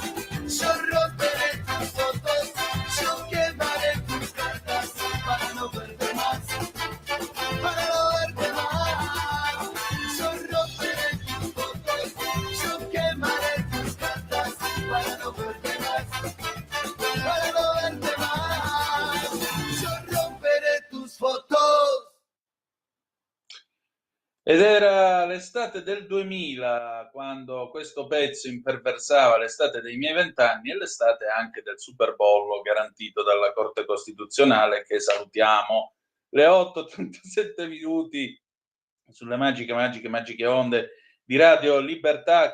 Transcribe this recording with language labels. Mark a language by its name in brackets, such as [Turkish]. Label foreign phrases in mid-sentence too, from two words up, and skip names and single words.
[Spanish] Yo romperé tus fotos, yo quemaré tus cartas para no verte más, para no verte más. Yo romperé tus fotos, yo quemaré tus cartas para no verte más, para no verte más. Yo romperé tus fotos. [Italian] Ed era l'estate del 2000 quando questo pezzo imperversava, l'estate dei miei 20 anni e l'estate anche del Super Bowl garantito dalla Corte Costituzionale, che salutiamo. Le 8:37 minuti sulle magiche onde di Radio Libertà.